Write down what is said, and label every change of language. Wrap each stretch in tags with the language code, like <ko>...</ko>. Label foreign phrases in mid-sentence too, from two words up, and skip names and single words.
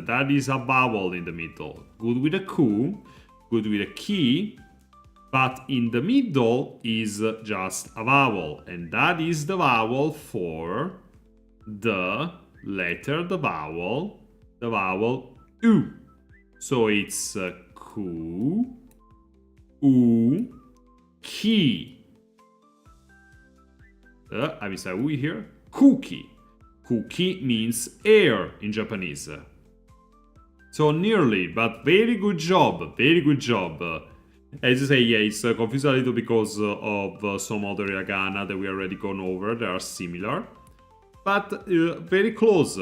<en>That is a vowel in the middle. Good with a ku, good with a ki, but in the middle is just a vowel, and that is the vowel for the letter, the vowel u. So it's ku, u, ki. I missed a u here. Kuki. Kuki means air in Japanese. So nearly, but very good job. Very good job. As you say, yeah, it's confused a little because of some other hiragana that we already gone over. They are similar. But very close.</en>